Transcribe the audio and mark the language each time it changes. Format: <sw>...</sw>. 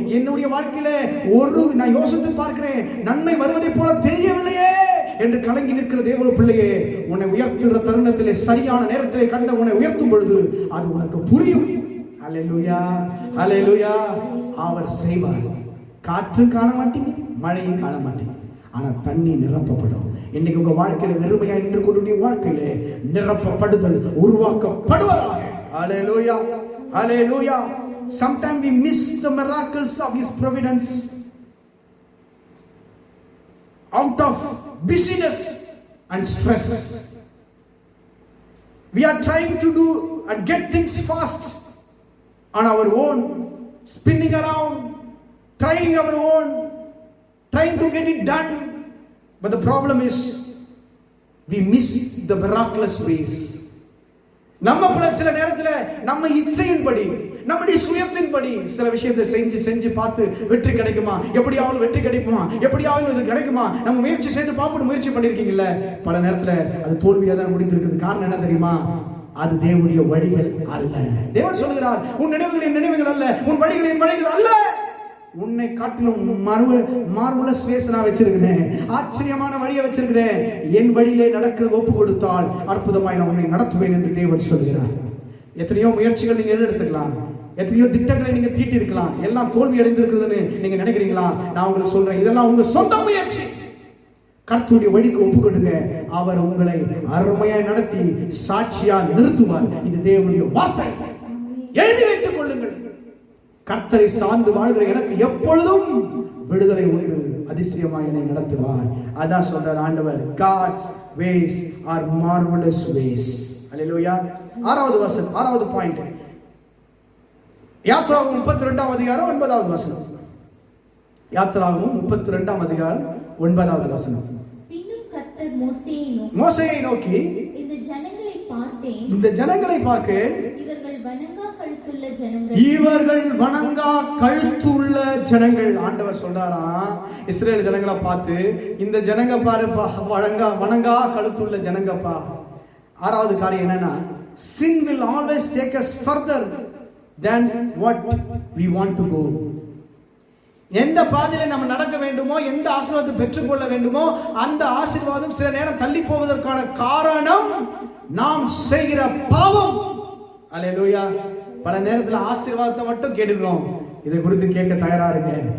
<ta>என்னுடைய வாழ்க்கையில நான் யோசித்து பார்க்கிறேன், நன்மை வருவதை போல தெரியவில்லையே என்று கலங்கி நிற்கிற தேவ பிள்ளையே, உன்னை உயர்த்துகிற தருணத்திலே சரியான நேரத்திலே கண்ட உன்னை உயர்த்தும் பொழுது அது உனக்கு புரியும். ஹல்லேலூயா, ஹல்லேலூயா. அவர் செய்வார். காற்று காண மாட்டீங்க, மழையும் காண மாட்டீங்க, ஆனா தண்ணி நிரப்பப்படும். இன்னைக்கு உங்க வாழ்க்கையில வெறுமையா நின்று கொண்டு வாழ்க்கையில நிரப்பப்படுதல் உருவாக்கப்படுவதாக. ஹல்லேலூயா, ஹல்லேலூயா.</ta> <en>Sometimes we miss the miracles of His providence out of busyness and stress. We are trying to do and get things fast on our own, spinning around, trying our own, trying to get it done. But the problem is we miss the miraculous ways.</en> <ta>நம்ம சில நேரத்துல நம்ம இச்சையின்படி, நம்முடைய சுயத்தின்படி சில விஷயத்தை செஞ்சு பார்த்து வெற்றி கிடைக்குமா, எப்படியாவது வெற்றி கிடைக்குமா, எப்படியாவது இது கிடைக்குமா, நம்ம முயற்சி செய்து பார்ப்போம். முயற்சி பண்ணிருக்கீங்கல்ல, பல நேரத்துல அது தோல்வியா தான் முடிந்திருக்குது. காரணம் என்ன தெரியுமா? அது தேவனுடைய வழிகள் அல்ல. தேவன் சொல்கிறார், உன் நினைவுகள் என் நினைவுகள் அல்ல, உன் வழிகள் என் வழிகள் அல்ல. உன்னை காட்டிலும்</ta> <en>marvellous ways</en> <ta>நான் வச்சிருக்கிறேன், ஆச்சரியமான வழியை வச்சிருக்கிறேன். என் வழியிலே நடக்கிற ஒப்பு கொடுத்தால் அற்புதமாய் நான் உன்னை நடத்துவேன் என்று தேவன் சொல்கிறார். எத்தனையோ முயற்சிகள் நீங்க எடுத்துக்கலாம், எத்தனையோ திட்டங்களை நீங்க தீட்டி இருக்கலாம், எல்லாம் தோல்வி அடைந்திருக்கிறதுன்னு நீங்க நினைக்கிறீங்களா? நான் உங்களுக்கு சொல்றேன், இதெல்லாம் உங்க சொந்த முயற்சி. கர்த்தருடைய வழிக்கு ஒப்பு கொடுங்க, அவர் உங்களை அருமையாய் நடத்தி சாட்சியா நிறுத்துவார். இது தேவனுடைய வார்த்தை. எழுதி வைத்துக் கொள்ளுங்கள். கர்த்தரை சார்ந்து வாழ்கிற எனக்கு எப்பொழுதும் விடுதலை உண்டு, அதிசயமாய் என்னை நடத்துவார். அதான் சொல்றார் ஆண்டவர்,</ta> <en>God's ways are marvelous ways.</en> <ta>ஹல்லேலூயா. ஆறாவது பாயிண்ட், யாத்திராகமம் 32ஆம் அதிகாரம் 9வது வசனம். யாத்திராகமம் 32ஆம் அதிகாரம் 9வது வசனம். பின்னும் கர்த்தர் மோசேயை நோக்கி இந்த ஜனங்களை பார்த்தேன், இந்த ஜனங்களை பார்க்க இவர்கள் வணங்கா கழுத்துள்ள ஜனங்கள், இவர்கள் வணங்கா கழுத்துள்ள ஜனங்கள். ஆண்டவர் சொல்றாராம் இஸ்ரேல் ஜனங்களை பார்த்து, இந்த ஜனங்க பாருப்பா வணங்கா கழுத்துள்ள ஜனங்கப்பா. 6வது காரியம் என்னன்னா,</ta> <en>sin will always take us further than what we want to go.</en> <ta>எந்த பாதையில நம்ம நடக்க வேண்டுமோ, எந்த ஆசீர்வாதத்தை பெற்றுக்கொள்ள வேண்டுமோ, அந்த ஆசீர்வாதம் சில நேரம் தள்ளி போவதற்கான காரணம் நாம் செய்கிற பாவம். அல்லேலூயா. பல நேரத்துல ஆசீர்வாதத்தை மட்டும் கேட்டுக்கிறோம். இதை குறித்து கேட்க தயாரா இருங்க.</ta>